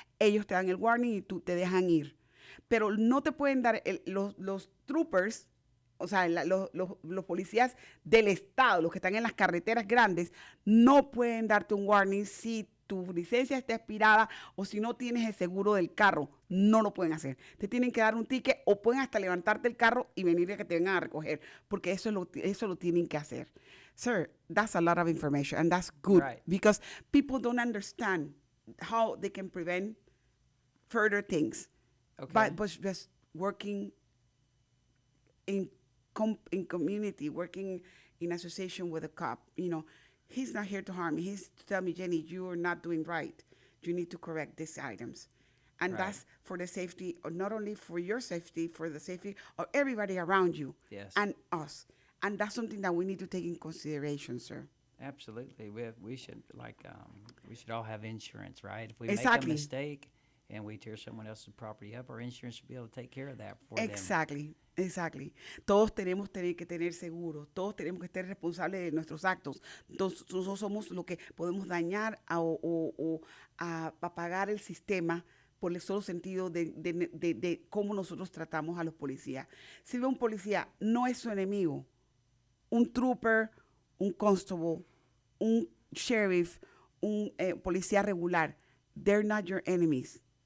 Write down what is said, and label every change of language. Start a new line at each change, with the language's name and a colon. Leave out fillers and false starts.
Spanish: Ellos te dan el warning y tú te dejan ir. Pero no te pueden dar los troopers, o sea, los policías del estado, los que están en las carreteras grandes, no pueden darte un warning si tu licencia está expirada o si no tienes el seguro del carro. No lo pueden hacer. Te tienen que dar un ticket o pueden hasta levantarte el carro y venir a que te vengan a recoger, porque eso lo tienen que hacer.
English: Sir, that's a lot of information, and that's good, Right. because people don't understand how they can prevent further things. Okay. But just working in community, working in association with a cop, he's not here to harm me. He's to tell me, Jenny, you are not doing right. You need to correct these items. And Right. that's for the safety, not only for your safety, for the safety of everybody around you. Yes. And us. And that's something that we need to take in consideration, sir. Absolutely. We should we should all have insurance, right? If we Exactly. make a mistake, and we tear someone else's property up, our insurance should be able to take care of that for them. Exactly.
Spanish: Todos tenemos que tener seguros, todos tenemos que estar responsables de nuestros actos. Nosotros somos lo que podemos dañar o apagar el sistema por el solo sentido de cómo nosotros tratamos a los policías. Si ve un policía, no es su enemigo. Un trooper, un constable, un sheriff, un policía regular,
English: they're not your enemies.